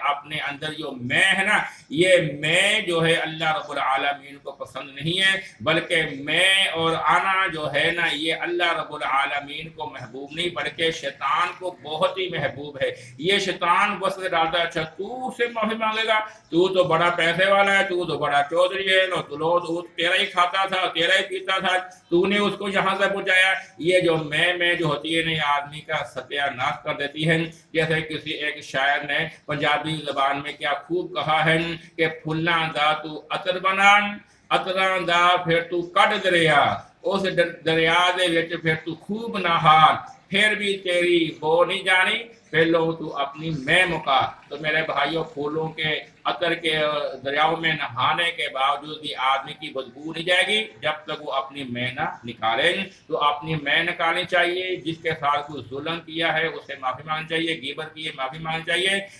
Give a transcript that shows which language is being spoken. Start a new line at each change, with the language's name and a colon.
Urdu: اپنے اندر جو میں ہے نا، یہ میں جو ہے اللہ رب العالمین کو پسند نہیں ہے، بلکہ میں اور آنا جو ہے نا یہ اللہ رب العالمین کو محبوب نہیں بلکہ شیطان کو بہت ہی محبوب ہے. یہ شیطان بس ڈالتا ہے اچھا تو سے معافی مانگے گا، تو بڑا پیسے والا ہے، تو بڑا چودھری ہے، تو تیرا ہی کھاتا تھا، تیرا ہی پیتا تھا، تو نے اس کو یہاں سے پہنچایا. یہ جو میں جو ہوتی ہے نہیں آدمی کا ستیہ ناش کر دیتی ہے. جیسے کسی ایک شاعر نے پنجابی زبان میں کیا خوب کہا ہے کہ
Punjabi: پھلاں دا تو عطر بنان، عطراں دا پھر تو کڈ دریا، اس دریا دے وچ پھر تو خوب نہار، پھر بھی تیری بو نہیں جانی، پہلو تو اپنی میں مکا۔
Urdu: تو میرے بھائیوں، پھولوں کے عطر کے دریاؤں میں نہانے کے باوجود بھی آدمی کی بدبو نہیں جائے گی جب تک وہ اپنی میں نہ نکالے۔ تو اپنی میں نکالنی چاہیے، جس کے ساتھ کوئی ظلم کیا ہے اسے معافی مانگنی چاہیے، غیبت کی ہے معافی مانگنی چاہیے،